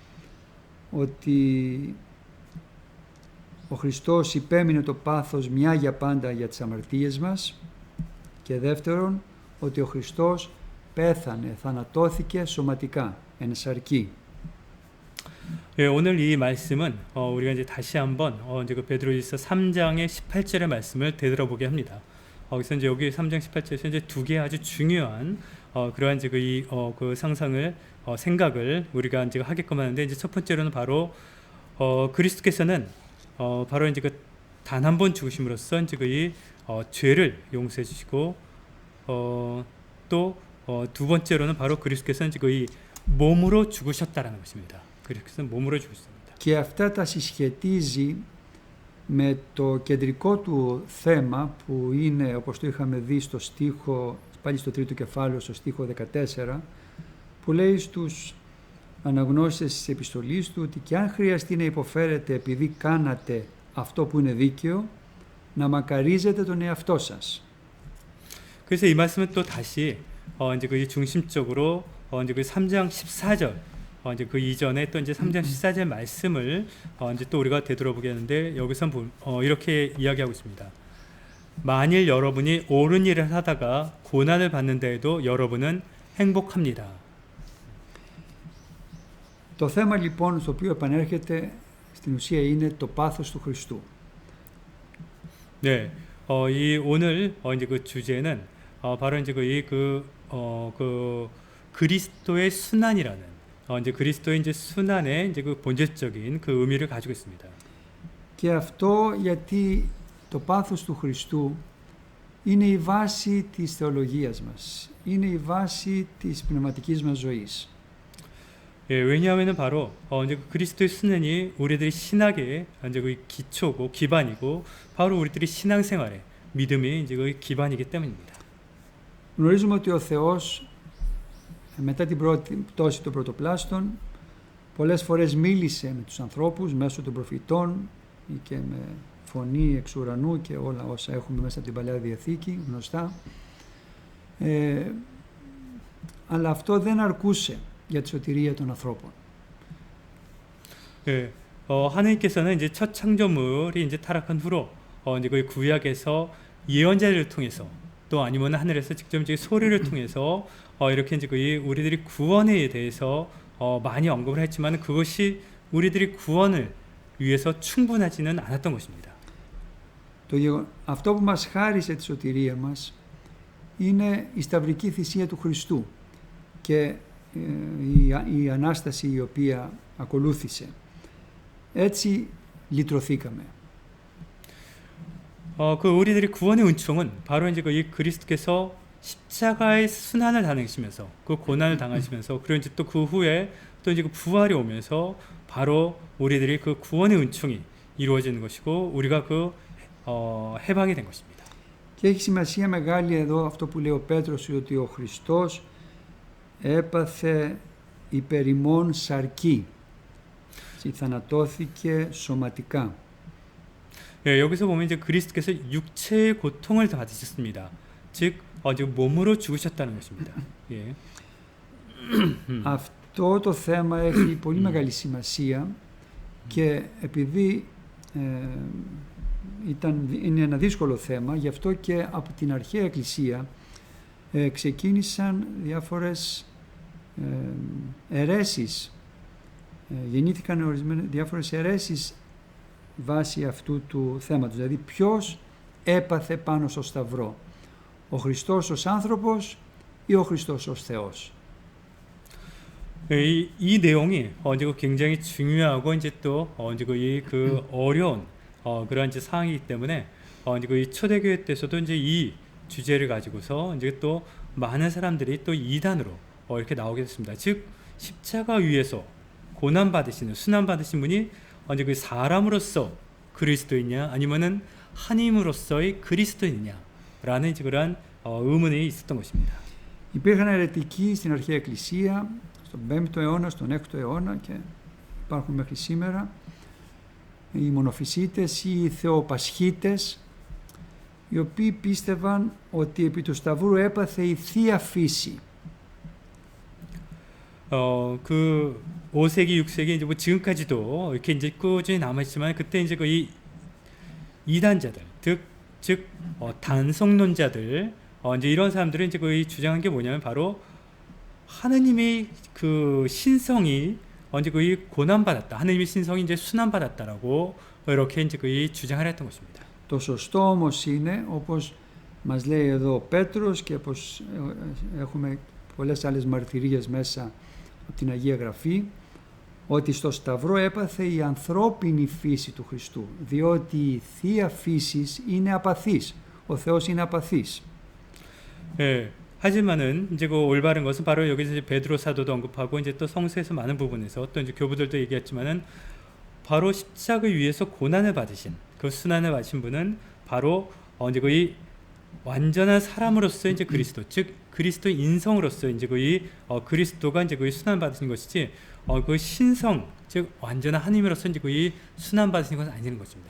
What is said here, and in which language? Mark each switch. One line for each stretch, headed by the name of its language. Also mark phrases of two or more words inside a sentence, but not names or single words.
Greek: ότι ο Χριστός υπέμεινε το πάθος μια για πάντα για τις αμαρτίες μας και δεύτερον ότι ο Χριστός πέθανε, θανατώθηκε σωματικά, εν σαρκή.
Korean: 예, 오늘 이 말씀은 우리가 이제 다시 한번 이제 그 베드로전서 3장의 18절의 말씀을 되돌아보게 합니다. 그래서 이제 여기 3장 18절에서 이제 두 개의 아주 중요한 그러한 이제 그 상상을 생각을 우리가 이제 하게끔 하는데 이제 첫 번째로는 바로 그리스도께서는 바로 이제 그 단 한 번 죽으심으로써 이제 그 죄를 용서해 주시고 또 두 번째로는 바로 그리스도께서는 이제 그 몸으로 죽으셨다라는 것입니다. 그리스도께서는 몸으로 죽으셨습니다.
Greek: Και αυτά τα συσχετίζει με το κεντρικό του θέμα που είναι, όπως το είχαμε δει στο στίχο, πάλι στο τρίτο κεφάλαιο, στο στίχο 14, που λέει στους αναγνώστες της επιστολής του ότι και αν χρειαστεί να υποφέρετε επειδή κάνατε αυτό που είναι δίκαιο, να μακαρίζετε τον εαυτό σας.
Korean: 그래서 이 말씀은 또 다시 이제 그 중심적으로 이제 그 3장 14절 이제 그 이전에 또 이제 3장 14절 말씀을 이제 또 우리가 되돌아보게 하는데 여기서 이렇게 이야기하고 있습니다. 만일 여러분이 옳은 일을 하다가 고난을 받는다 해도 여러분은 행복합니다.
Greek: Το θέμα λοιπόν στο οποίο επανέρχεται στην ουσία είναι το πάθος του Χριστού.
Korean: 네, 이 오늘 이제 그 주제는 바로 이제 그 그리스도의 순환이라는 이제 그리스도의 이제 순환의 이제 그 본질적인 그 의미를 가지고 있습니다.
Greek: Και αυτό γιατί το πάθος του Χριστού είναι η βάση της θεολογίας μας, είναι η βάση της πνευματικής μας ζωής.
Korean: 예, 왜냐하면은 바로 이제 그 그리스도의 순환이 우리들의 신학의 이제 그 기초고 기반이고 바로 우리들의 신앙생활의 믿음의 이제 그 기반이기 때문입니다.
Greek: Γνωρίζουμε ότι ο Θεός μετά την πρώτη πτώση των πρωτοπλάστων πολλές φορές μίλησε με τους ανθρώπους μέσω των προφητών ή και με φωνή εξ ουρανού και όλα όσα έχουμε μέσα από την Παλαιά Διαθήκη γνωστά, αλλά αυτό δεν αρκούσε για τη σωτηρία των ανθρώπων.
Korean: 예, 하나님께서는 이제 첫 창조물이 이제 타락한 후로 이제 그 구약에서 예언자를 통해서 또 아니면 하늘에서 직접 이제 소리를 통해서 이렇게 이제 그 우리들이 구원에 대해서 많이 언급을 했지만 그것이 우리들이 구원을 위해서 충분하지는 않았던 것입니다.
Greek: Αυτό που μας χάρισε τη σωτηρία μας είναι η σταυρική θυσία του Χριστού και η Ανάσταση η οποία ακολούθησε. Έτσι λυτρωθήκαμε.
Korean: 그 우리들의 구원의 은총은 바로 이제 이 그리스도께서 십자가의 순환을 당하시면서 그 고난을 당하시면서 그리고 이제 또 그 후에 또 이제 그 부활이 오면서 바로 우리들의 그 구원의 은총이 이루어지는 것이고 우리가 그 해방이 된 것입니다.
Greek: Και έχει σημασία μεγάλη εδώ αυτό που λέει ο Πέτρος ότι ο Χριστός έπαθε υπέρ ημών σαρκή, θανατώθηκε σωματικά.
Korean: 예, 여기서 보면 이제 그리스도께서 육체의 고통을 받으셨습니다. 즉, 지금 몸으로 죽으셨다는 것입니다. 예.
Greek: Αυτό το θέμα έχει πολύ μεγάλη σημασία και επειδή είναι ένα δύσκολο θέμα, γι' αυτό και από την αρχαία Εκκλησία ξεκίνησαν διάφορες αιρέσεις, γεννήθηκαν διάφορες αιρέσεις βάσει αυτού του θέματος, δηλαδή ποιος έπαθε πάνω στο σταυρό, ο Χριστός ως άνθρωπος ή ο Χριστός ως Θεός.
Korean: 이 내용이 이제 굉장히 중요하고 이제 또 이제 그 어려운 그런 이제 사항이기 때문에 이제 그 초대교회 때서도 이제 이 주제를 가지고서 이제 또 많은 사람들이 또 이단으로 이렇게 나오게 됐습니다. 즉 십자가 위에서 고난 받으시는 순환 받으신 분이 이제 그 사람으로서 그리스도이냐 아니면은 하나님으로서의 그리스도이냐라는 이제 그런 의문이 있었던 것입니다.
Greek: Υπήρχαν αιρετικοί στην αρχαία Εκκλησία, στον 5ο αιώνα, στον 6ο αιώνα και υπάρχουν μέχρι σήμερα, οι μονοφυσίτες ή οι θεοπασχίτες, οι οποίοι πίστευαν ότι επί του Σταυρού έπαθε η Θεία Φύση.
Korean: 그 5세기, 6세기 이제 뭐 지금까지도 이렇게 이제 꾸준히 남아 있지만 그때 이제 그 이 이단자들, 즉 단성론자들, 이제 이런 사람들은 이제 거의 주장한 게 뭐냐면 바로 하느님의 그 신성이 이제 거의 고난받았다, 하느님의 신성이 이제 순환받았다라고 이렇게 이제 거의 주장을 했던 것입니다.
Greek: Το σωστό όμως είναι, όπως μας λέει εδώ ο Πέτρος και όπως έχουμε πολλές άλλες μαρτυρίες μέσα από την Αγία Γραφή, ότι στο Σταυρό έπαθε η ανθρώπινη φύση του Χριστού, διότι η Θεία Φύσης είναι απαθής, ο Θεός είναι απαθής.
Korean: 예, 하지만은 이제 그 올바른 것은 바로 여기서 이제 베드로 사도도 언급하고 이제 또 성서에서 많은 부분에서 또 이제 교부들도 얘기했지만은 바로 십자가 위에서 고난을 받으신 그 순환을 받으신 분은 바로 이제 거의 완전한 사람으로서 이제 그리스도, 즉 그리스도 인성으로서 이제 거의 그리스도가 이제 거의 순환 받으신 것이지 그 신성, 즉 완전한 하나님으로서 이제 거의 순환 받으신 것은 아니는 것입니다.